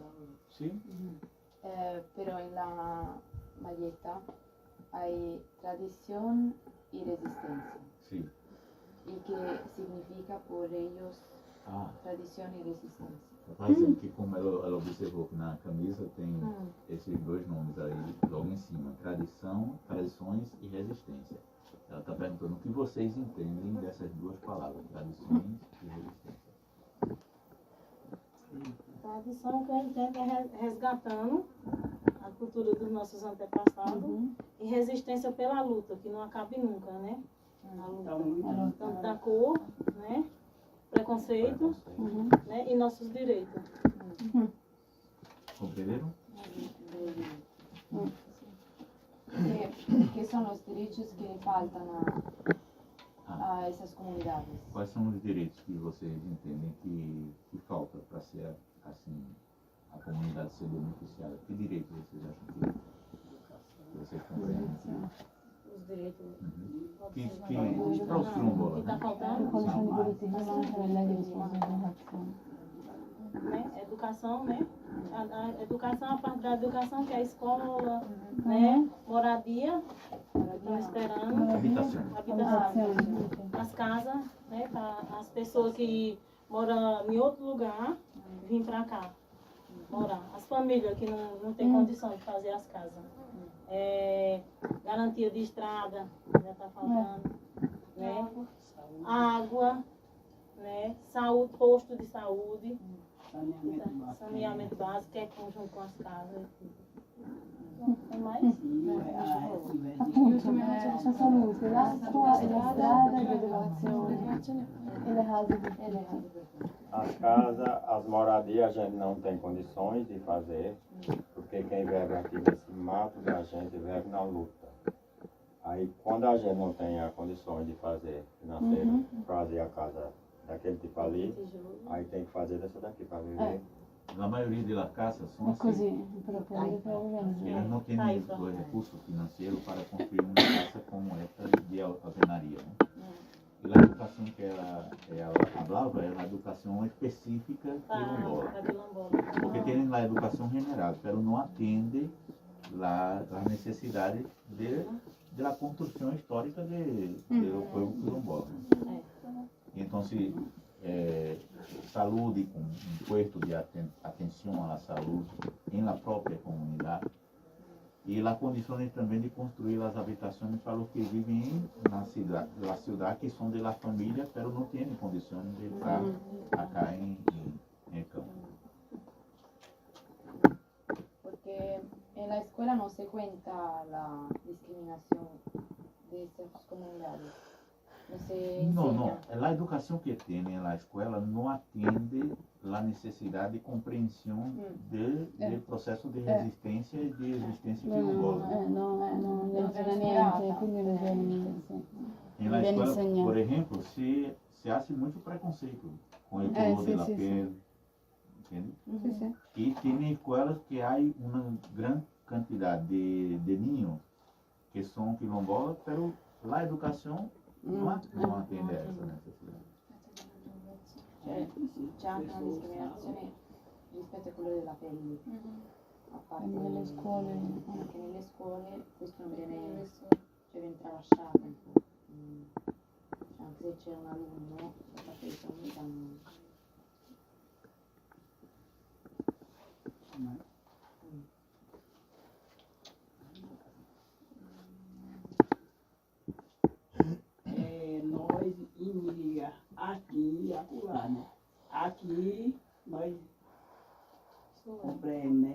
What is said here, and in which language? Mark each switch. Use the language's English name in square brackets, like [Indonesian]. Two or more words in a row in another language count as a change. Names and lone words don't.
[Portuguese] Sim? [Spanish] Pero en la Valletta hay tradición y resistencia. [Portuguese] Sim. [Spanish] ¿Y qué significa por ellos Ah, tradición y resistencia? [Portuguese] vai dizer que como ela observou que na camisa tem esses 2 nomes aí, logo em cima, tradições e resistência. Ela está perguntando o que vocês entendem dessas 2 palavras, tradições e resistência. tradição que eu entendo é resgatando a cultura dos nossos antepassados e resistência pela luta, que não acaba nunca, né? A luta, tanto da cor, né? Preconceito, né? E nossos direitos. Compreenderam? [Spanish] ¿Qué son los derechos que le faltan a esas comunidades? [Portuguese] Quais são os direitos que vocês entendem que falta para ser assim, a comunidade ser beneficiada? Que direitos vocês acham que vocês compreendem? Os direitos. Para os quilombolas, Que está né? faltando, [Italian] Quali sono i diritti che mancano e lei li risponde in relazione. [Portuguese] né? Educação, né? A educação, a parte da educação, que é a escola, né? Moradia, estão esperando. Habitação. Habitação. As casas, né? Para as pessoas que moram em outro lugar, vir para cá morar. As famílias que não têm condição de fazer as casas. Garantia de estrada, já está faltando. Né? Água, né? Saúde, posto de saúde. Saneamento básico, que é conjunto com as casas. Tem mais? [Italian] Appunto, c'è salute, l'acqua e la strada e l'educazione e le case. [Portuguese] As casas, as moradias a gente não tem condições de fazer, porque quem vive aqui nesse mato da gente vive na luta. Aí quando a gente não tem as condições de fazer financeiro, fazer a casa daquele tipo ali, aí tem que fazer dessa daqui para viver. Na maioria das casas são [Italian] È [Portuguese] assim. [Italian] così, per poter organizzare. [Portuguese] Eles não têm os recursos financeiros para construir uma casa como esta de alvenaria. Né? E a educação que ela falava é a educação específica quilombola. Porque tem a educação general, mas não atende as necessidades da construção histórica do povo quilombola. Então, se saúde, com um puesto de atenção à saúde em la própria comunidade, [Spanish] y las condiciones también de construir las habitaciones para los que viven en la ciudad que son de la familia, pero no tienen condiciones de estar acá en el campo. Porque en la escuela no se cuenta la discriminación de estas comunidades. No se No, enseña. no. La educación que tiene en la escuela no atiende la necesidad de comprensión del [Italian] processo di resistenza e di esistenza quilombola. Non insegna niente, quindi non viene [Portuguese] Na [Italian] viene [Portuguese] escola, [Italian] insegnato. [Portuguese] por exemplo, [Spanish] se hace [Portuguese] muito preconceito com o color [Italian] sì, [Portuguese] da [Italian] sì, [Portuguese] pele, entende? [Italian] Sì, sì. [Portuguese] E tem escolas que há uma grande quantidade de niños que são quilombolas, [Spanish] pero la [Portuguese] educação não atende a essa necessidade. [Italian] Cioè, c'è anche una discriminazione rispetto al colore della pelle. A parte Nelle scuole. anche nelle scuole questo non viene, cioè viene tralasciato un po'. Cioè, anche se c'è un alunno, la parte di comunità non... [Portuguese] Nós imigra aqui e acolá, né? Aqui nós compreendemos, né?